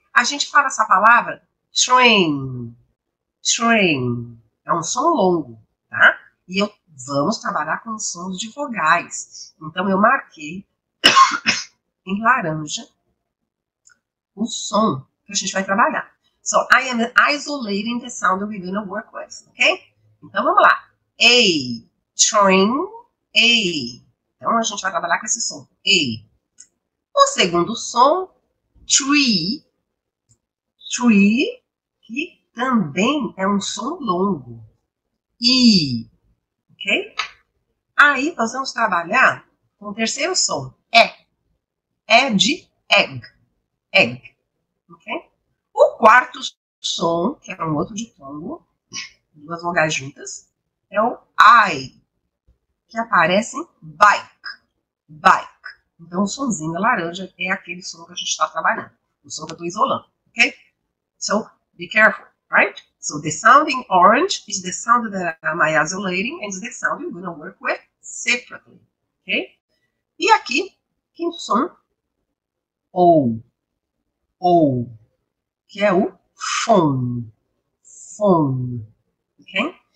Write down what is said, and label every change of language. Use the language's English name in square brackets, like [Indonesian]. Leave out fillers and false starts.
[Portuguese] A gente fala essa palavra train. Train. É um som longo, tá? E eu Vamos trabalhar com os sons de vogais. Então, eu marquei em laranja o som que a gente vai trabalhar. [English] So, I am isolating the sound that we're going to work with, ok? [Portuguese] Então, vamos lá. A, train, A. Então, a gente vai trabalhar com esse som, A. O segundo som, tree, tree, que também é um som longo, E, ok? Aí, nós vamos trabalhar com o terceiro som, é de egg, egg, ok? O quarto som, que é um outro ditongo, duas vogais juntas, é o I, que aparece em bike, bike. Então, o sonzinho laranja é aquele som que a gente está trabalhando, o som que eu estou isolando, ok? [English] So, be careful, right? So, the sound in orange is the sound that I'm isolating and is the sound you're going to work with separately, ok? [Portuguese] E aqui, quinto som, O, que é o phone, phone, ok?